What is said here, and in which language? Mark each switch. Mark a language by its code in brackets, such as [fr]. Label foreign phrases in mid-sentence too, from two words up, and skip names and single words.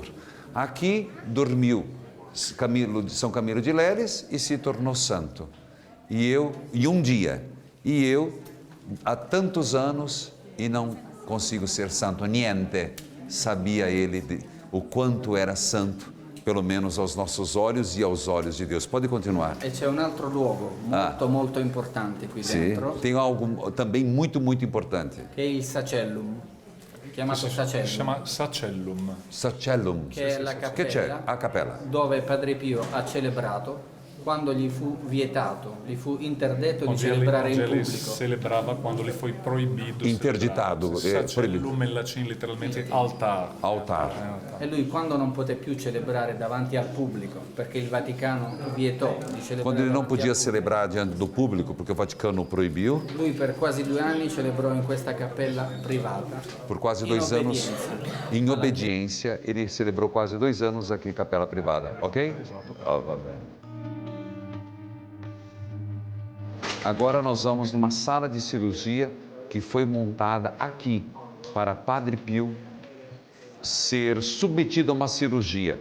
[pt] Aqui dormiu São Camilo de Leles e se tornou santo. E um dia, há tantos anos e não consigo ser santo, niente, sabia ele o quanto era santo, pelo menos aos nossos olhos e aos olhos de Deus. Pode continuar. [it] E c'è un altro luogo molto importante qui [pt] Sim, [it] dentro, [pt] tem algo também muito importante. [it] che è il Sacellum, chiamato Sacellum, Si chiama Sacellum. Sacellum. che è la Che c'è? cappella [pt] A cappella. [it] dove Padre Pio ha celebrato quando gli fu vietato, gli fu interdetto di [pt] Onde [it] celebrare in [pt] ele [it] pubblico. [pt] celebrava quando lhe foi proibido Interditado, celebrar. Sacellum proibido. [it] in latino literalmente altar. Altar. E lui quando non poté più celebrare davanti al pubblico, perché il Vaticano vietò di celebrare [pt] Quando ele não [it] davanti [pt] podia [it] al [pt] celebrar diante do público, porque o Vaticano proibiu, [it] pubblico, lui per quasi 2 anni celebrò in questa cappella privata. [pt] por quase [it] In [pt] 2 anos, [it] obbedienza. [pt] em obediência, ele celebrou quase 2 anos aqui em capela privada, ok? [it] Va bene. [pt] Agora nós vamos numa sala de cirurgia que foi montada aqui para Padre Pio ser submetido a uma cirurgia.